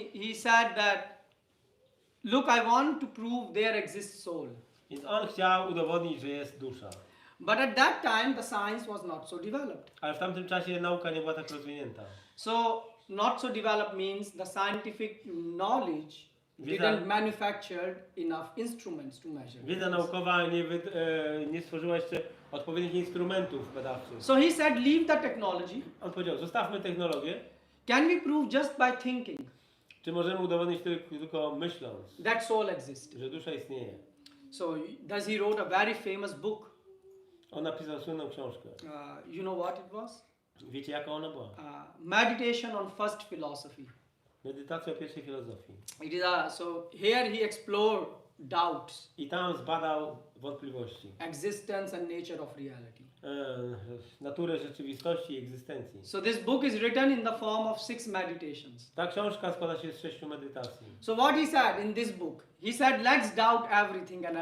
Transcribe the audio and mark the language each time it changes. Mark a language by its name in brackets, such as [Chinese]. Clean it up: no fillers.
[English] He said that, look, I want to prove there exists soul. [Polish] Więc on chciał udowodnić, że jest dusza. [English] But at that time, the science was not so developed. [Polish] Ale w tamtym czasie nauka nie była tak rozwinięta. [English] So not so developed means the scientific knowledge didn't manufacture enough instruments to measure. [Polish] Wiedza naukowa nie stworzyła jeszcze odpowiednich instrumentów badawczych. [English] So he said, leave the technology. [Polish] On powiedział, zostawmy technologię. [English] Can we prove just by thinking [Polish] Czy możemy udowodnić tylko myśląc, [English] that soul exists? [Polish] że dusza istnieje? [English] So thus he wrote a very famous book. [Polish] On napisał słynną książkę. [English] You know what it was? [Polish] Wiecie jaka ona była? [English] Meditation on first philosophy. [Polish] Medytacja o pierwszej filozofii. [English] It is so here he explored doubts, [Polish] I tam zbadał wątpliwości. [English] existence and nature of reality. [Polish] Naturę rzeczywistości i egzystencji. [English] So this book is written in the form of 6 meditations. [Polish] Ta książka składa się z 6 medytacji. [English] So what he said in this book? He said, let's doubt everything and